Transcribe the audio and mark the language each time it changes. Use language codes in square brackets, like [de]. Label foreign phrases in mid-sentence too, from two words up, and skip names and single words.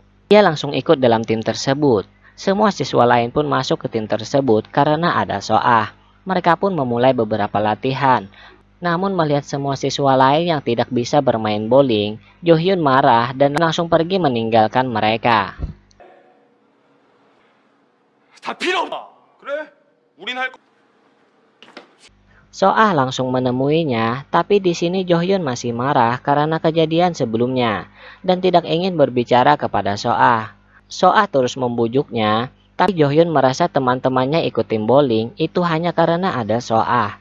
[id] Ia langsung ikut dalam tim tersebut. Semua siswa lain pun masuk ke tim tersebut karena ada Soah. Mereka pun memulai beberapa latihan. Namun melihat semua siswa lain yang tidak bisa bermain bowling, Jo Hyun marah dan langsung pergi meninggalkan mereka. [ko] 다 필요 없다. 그래? 우린 할 [id] Soah langsung menemuinya, tapi di sini Jo Hyun masih marah karena kejadian sebelumnya dan tidak ingin berbicara kepada Soah. Soah terus membujuknya, tapi Jo Hyun merasa teman-temannya ikut tim bowling itu hanya karena ada Soah.